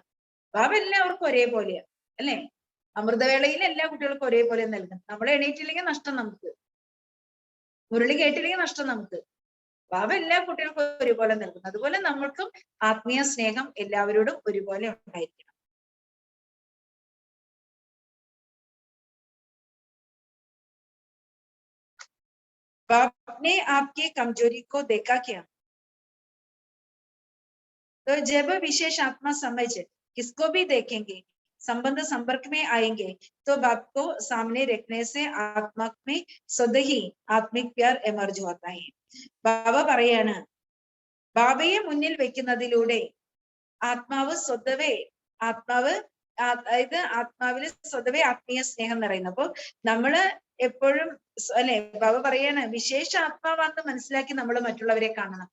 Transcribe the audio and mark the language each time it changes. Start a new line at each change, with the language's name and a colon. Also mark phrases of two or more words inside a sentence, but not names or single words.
Malayalam: ബാബ എല്ലാവർക്കും ഒരേപോലെയാണ് അല്ലെ? അമൃതവേളയിൽ എല്ലാ കുട്ടികൾക്കും ഒരേപോലെ നൽകും. നമ്മൾ എണീറ്റില്ലെങ്കിൽ നഷ്ടം നമുക്ക്, മുരളി കേട്ടില്ലെങ്കിൽ നഷ്ടം നമുക്ക്. ബാബ എല്ലാ കുട്ടികൾക്കും ഒരുപോലെ നൽകുന്നു. അതുപോലെ നമ്മൾക്കും ആത്മീയ സ്നേഹം എല്ലാവരോടും ഒരുപോലെ ഉണ്ടായിരിക്കണം.
Hindi: बाप ने आपके कमजोरी को देखा क्या? तो जब विशेष आत्मा समझ किसको भी देखेंगे, संबंध संपर्क में आएंगे, तो बाप को सामने रखने से आत्मा में स्वतः ही आत्मिक प्यार एमर्ज होता है.
Malayalam: ബാബ പറയാണ്, ബാബയെ മുന്നിൽ വെക്കുന്നതിലൂടെ ആത്മാവ് സ്വതവേ അതായത് ആത്മാവില് സ്വതവേ ആത്മീയ സ്നേഹം നിറയുന്നു. അപ്പൊ നമ്മള് എപ്പോഴും അല്ലെ, ബാബ പറയാണ് വിശേഷ ആത്മാവാണെന്ന് മനസ്സിലാക്കി നമ്മൾ മറ്റുള്ളവരെ കാണണം.